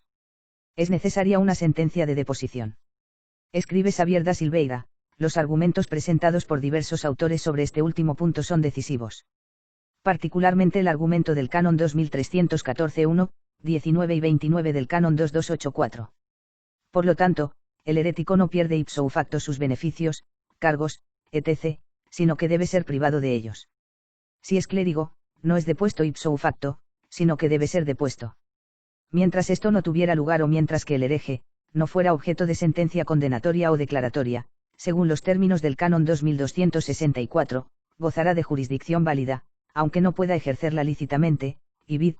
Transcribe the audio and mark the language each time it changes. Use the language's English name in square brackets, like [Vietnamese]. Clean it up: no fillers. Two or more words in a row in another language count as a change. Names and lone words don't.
[Spanish] Es necesaria una sentencia de deposición. Escribe Xavier da Silveira, los argumentos presentados por diversos autores sobre este último punto son decisivos. particularmente el argumento del canon 2314.1, 19 y 29 del canon 2284. Por lo tanto, el herético no pierde [Latin] ipso facto [Spanish] sus beneficios, cargos, etc., sino que debe ser privado de ellos. Si es clérigo, no es depuesto [Latin] ipso facto, [Spanish] sino que debe ser depuesto. Mientras esto no tuviera lugar o mientras que el hereje no fuera objeto de sentencia condenatoria o declaratoria, según los términos del canon 2264, gozará de jurisdicción válida, aunque no pueda ejercerla lícitamente, y vid.